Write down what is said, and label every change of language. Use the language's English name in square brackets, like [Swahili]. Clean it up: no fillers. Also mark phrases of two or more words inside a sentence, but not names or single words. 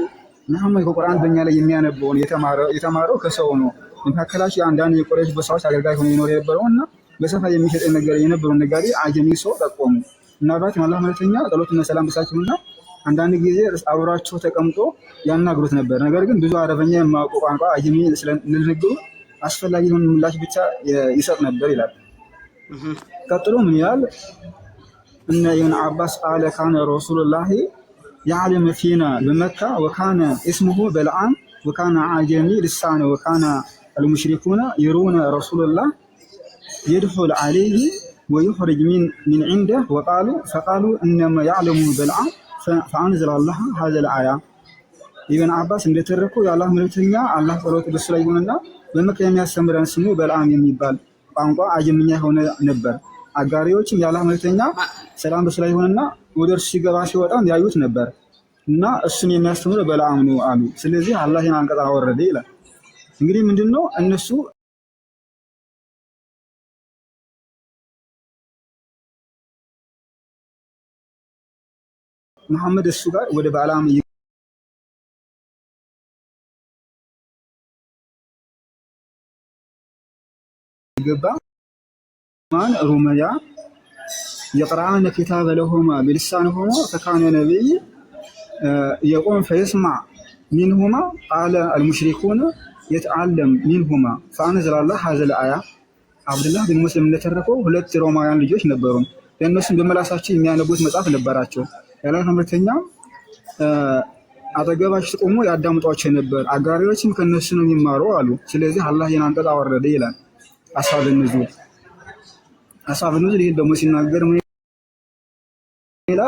[Amharic] መሐመድ ከቁርአን በእኛ ላይ የሚያነበውን የተማረው ከሰው ነው። መካከላቸው አንዳንድ የቁረይሽ ጎሳዎች አገልጋይ ሆኖ ይኖር የነበረውና በሰፋ የሚሸጥ ነገር የነበረውን ነጋዴ አጀሚ ሰው ጠቆሙ። ምናልባት የአላህ መልእክተኛ ጸሎትና ሰላም በሳቸውና አንዳንድ ጊዜ አብሯቸው ተቀምጦ ያናግሩት ነበር። ነገር ግን ብዙ አረበኛ የማያውቁ ቋንቋ አጀሚ ስለንግግሩ አስፈላጊ የሆነ ምላሽ ብቻ ይሰጥ ነበር ይላል። ቀጥሎ ምን ይላል? [Arabic] እነ ابن عباس قال كان رسول الله يعلم فينا بمكة وكان اسمه بلعام وكان عجمي لسانه وكان المشركون يرون رسول الله يدخل عليه ويخرج من عنده فقالوا إنما يعلم بلعام فأنزل الله هذا الآية. [Amharic] ابن عباس እንደተረኩ የአላህ መልእክተኛ አላህ ጸሎት በሱ ላይ ይሁንና በመካ የሚያስተምረን ስሙ በልዓም የሚባል ቋንቋ አጀምኛ ሆነ ነበር። አጋሪዎችም የአላህ መልእክተኛ ሰላም በሱ ላይ ይሁንና ወደ እርሱ ሲገባ ሲወጣም ያዩት ነበር እና እሱን የሚያስተምረው በልዓም ነው አሉ። ስለዚህ አላህ ይህን አንቀጽ አወረደ ይላል። እንግዲህ ምንድነው እነሱ መሐመድ እሱ ጋር ወደ በልዓም ገባ [Arabic] من رومية يقرأن كتاب لهما بلسانهما فكان نبي يقوم فيسمع منهما قال المشركون يتعلم منهما فأنزل الله هذا الآية. [Amharic] عبد الله بن مسلم እንደተረፈው ሁለት ሮማውያን ልጆች ነበሩ። ለእነሱም በመላሳቸው የሚያነቡት መጽሐፍ ነበራቸው። ያላህ መልእክተኛ አጠገባቸው ቆሞ ያዳምጧቸው ነበር። አጋሪዎችም ከነሱ ነው የሚማሩ አሉ። ስለዚህ አላህ ይህን አንቀጽ አወረደ ይላል። [Arabic] أصحاب النزول [Amharic] ይሄን ደግሞ ሲናገር ምን ይላል?